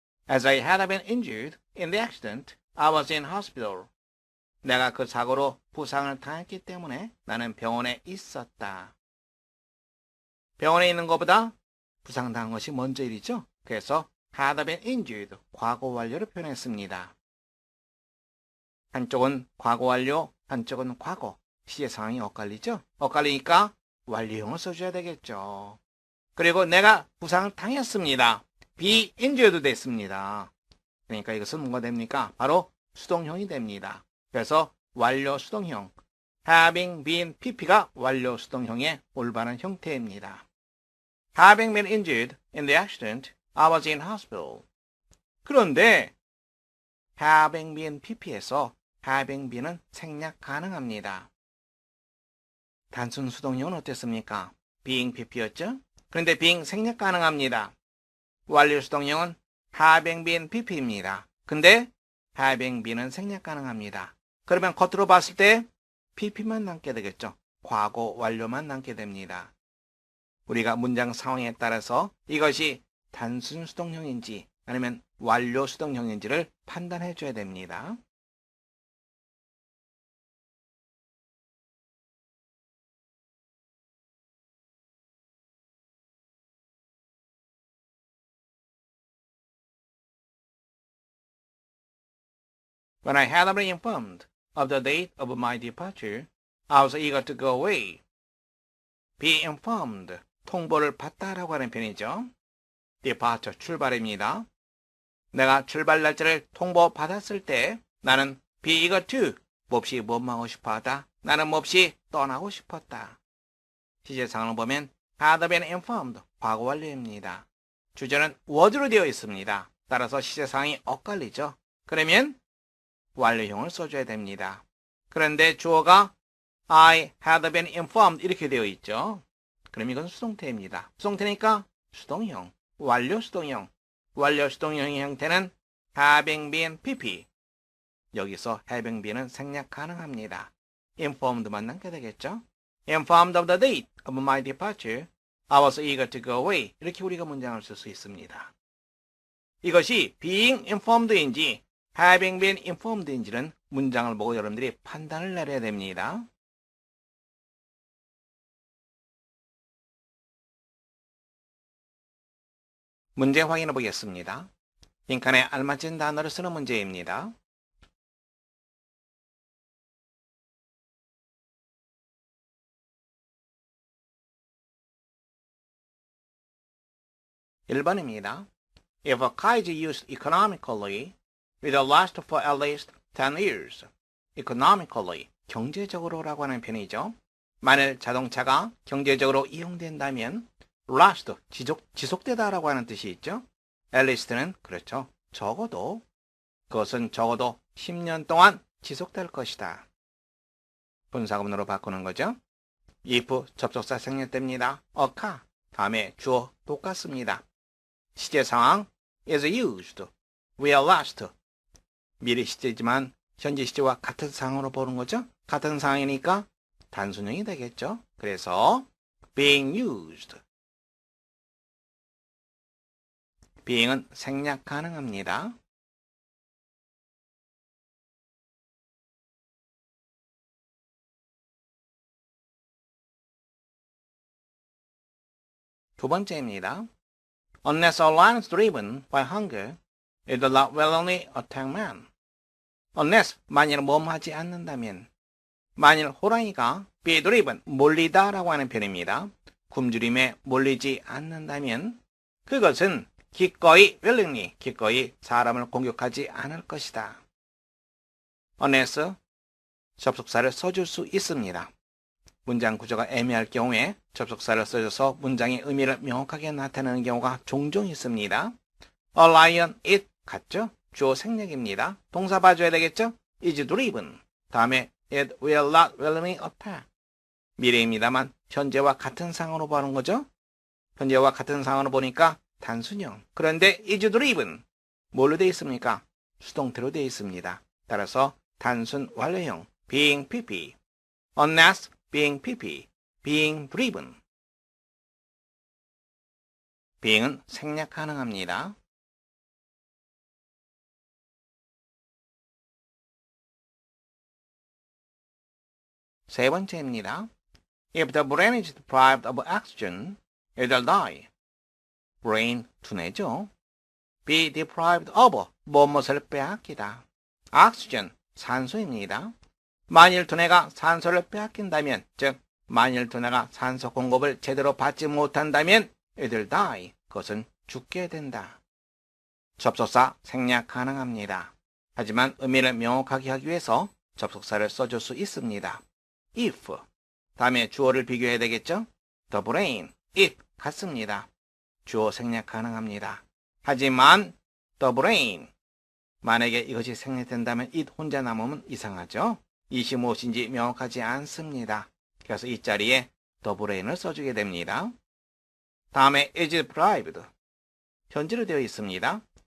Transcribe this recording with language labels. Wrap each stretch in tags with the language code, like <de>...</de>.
<en>As I had been injured in the accident, I was in hospital.</en> <ko>내가 그 사고로 부상을 당했기 때문에 나는 병원에 있었다. 병원에 있는 것보다 부상당한 것이 먼저 일이죠. 그래서</ko> <en>had been injured,</en> <ko>과거 완료를 표현했습니다. 한쪽은 과거 완료, 한쪽은 과거. 시제 상황이 엇갈리죠? 엇갈리니까 완료형을 써줘야 되겠죠. 그리고 내가 부상을 당했습니다. be injured 됐습니다. 그러니까 이것은 뭐가 됩니까? 바로 수동형이 됩니다. 그래서 완료 수동형,</ko> <en>having been pp</en> <ko>가 완료 수동형의 올바른 형태입니다.</ko> <en>Having been injured in the accident, I was in hospital.</en> <ko>그런데</ko> <en>having been pp</en> <ko>에서 having been은 생략 가능합니다. 단순 수동형은 어땠습니까? being pp였죠? 그런데 being 생략 가능합니다. 완료 수동형은</ko> <en>having been pp</en> <ko>입니다. 근데</ko> <en>having been</en> <ko>은 생략 가능합니다. 그러면 겉으로 봤을 때 pp만 남게 되겠죠. 과거 완료만 남게 됩니다. 우리가 문장 상황에 따라서 이것이 단순 수동형인지 아니면 완료 수동형인지를 판단해 줘야 됩니다.</ko> <en>When I had been informed of the date of my departure, I was eager to go away. Be informed,</en> <ko>통보를 받다라고 하는 편이죠. Departure, 출발입니다. 내가 출발 날짜를 통보받았을 때 나는</ko> <en>be eager to</en> <ko>몹시 모험하고 싶어하다. 나는 몹시 떠나고 싶었다. 시제상을 보면</ko> <en>had been informed</en> <ko>과거 완료입니다. 주제는 was로 되어 있습니다. 따라서 시제상이 엇갈리죠. 그러면 완료형을 써줘야 됩니다. 그런데 주어가</ko> <en>I had been informed</en> <ko>이렇게 되어 있죠. 그럼 이건 수동태입니다. 수동태니까 수동형, 완료 수동형. 완료 수동형의 형태는</ko> <en>having been pp.</en> <ko>여기서 having been은 생략 가능합니다. informed만 남게 되겠죠.</ko> <en>Informed of the date of my departure, I was eager to go away.</en> <ko>이렇게 우리가 문장을 쓸 수 있습니다. 이것이</ko> <en>being informed</en> <ko>인지</ko> <en>having been informed</en> <ko>인지는 문장을 보고 여러분들이 판단을 내려야 됩니다. 문제 확인해 보겠습니다. 빈칸에 알맞은 단어를 쓰는 문제입니다. (1번입니다)</ko> <en>If a car is used economically, it will last for at least 10 years.</en> <ko>economically, 경제적으로라고 하는 편이죠. 만일 자동차가 경제적으로 이용된다면 last, 지속되다라고 하는 뜻이 있죠. at least는 그렇죠. 적어도, 그것은 적어도 10년 동안 지속될 것이다. 분사구문으로 바꾸는 거죠. if 접속사 생략됩니다. a car, 다음에 주어 똑같습니다. 시제 상황</ko> <en>is used, will last.</en> <ko>미래 시제지만 현재 시제와 같은 상황으로 보는 거죠. 같은 상황이니까 단순형이 되겠죠. 그래서</ko> <en>being used.</en> <ko>being은 생략 가능합니다. 두 번째입니다.</ko> <en>Unless a lion is driven by hunger, it will not willingly attack man.</en> <ko>Unless, 만일 모험하지 않는다면, 만일 호랑이가</ko> <en>be driven,</en> <ko>몰리다라고 하는 표현입니다. 굶주림에 몰리지 않는다면 그것은 기꺼이 willingly, 기꺼이 사람을 공격하지 않을 것이다. Unless, 접속사를 써줄 수 있습니다. 문장 구조가 애매할 경우에 접속사를 써줘서 문장의 의미를 명확하게 나타내는 경우가 종종 있습니다. A lion, it 같죠? 주어 생략입니다. 동사 봐줘야 되겠죠?</ko> <en>is driven.</en> <ko>다음에</ko> <en>it will not willingly attack.</en> <ko>미래입니다만 현재와 같은 상황으로 보는 거죠? 현재와 같은 상황으로 보니까 단순형. 그런데</ko> <en>is driven.</en> <ko>뭘로 되어 있습니까? 수동태로 되어 있습니다. 따라서 단순 완료형</ko> <en>being pp. Unless being pp, being driven.</en> <ko>being은 생략 가능합니다. 세 번째입니다.</ko> <en>If the brain is deprived of oxygen, it will die.</en> <ko>brain, 두뇌죠.</ko> <en>be deprived of,</en> <ko>무엇을 빼앗기다. oxygen, 산소입니다. 만일 두뇌가 산소를 빼앗긴다면, 즉 만일 두뇌가 산소 공급을 제대로 받지 못한다면</ko> <en>it will die.</en> <ko>그것은 죽게 된다. 접속사 생략 가능합니다. 하지만 의미를 명확하게 하기 위해서 접속사를 써줄 수 있습니다. if, 다음에 주어를 비교해야 되겠죠? The brain, it 같습니다. 주어 생략 가능합니다. 하지만 the brain, 만약에 이것이 생략된다면 it 혼자 남으면 이상하죠? 이시 무엇인지 명확하지 않습니다. 그래서 이 자리에 the brain을 써주게 됩니다. 다음에</ko> <en>is deprived,</en> <ko>현재로 되어 있습니다.</ko>